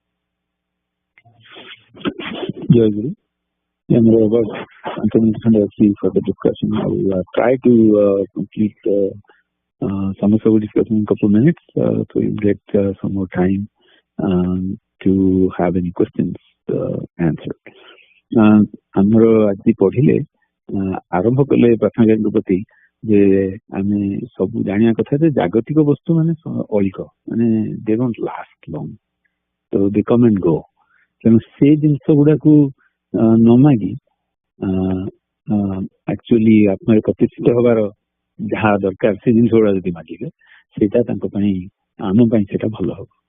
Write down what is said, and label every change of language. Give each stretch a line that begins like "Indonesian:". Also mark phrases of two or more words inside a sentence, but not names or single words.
Hindi: जय गुरु.
English: We're about 20 minutes for the discussion. I will try to complete some of our discussion in a couple of minutes, so you get some more time to have any questions answered.
Odia: ଆମର ଆଜି ପଢିଲେ ଆରମ୍ଭ କଲେ ପ୍ରାର୍ଥନାକାରୀଙ୍କ ପ୍ରତି ଯେ ଆମେ ସବୁ ଜାଣିବା କଥା ଯେ ଜାଗତିକ ବସ୍ତୁ ମାନେ ଅଳିକ, ମାନେ
English: they don't last long,
Odia: ତ
English: they come and go.
Odia: ତେଣୁ ସେ ଜିନିଷ ଗୁଡାକୁ ନ ମାଗି ଆକ୍ଚୁଆଲି ଆତ୍ମାରେ ପ୍ରତିଷ୍ଠିତ ହବାର ଯାହା ଦରକାର ସେ ଜିନିଷ ଗୁଡା ଯଦି ମାଗିବେ ସେଇଟା ତାଙ୍କ ପାଇଁ, ଆମ ପାଇଁ ସେଇଟା ଭଲ ହବ।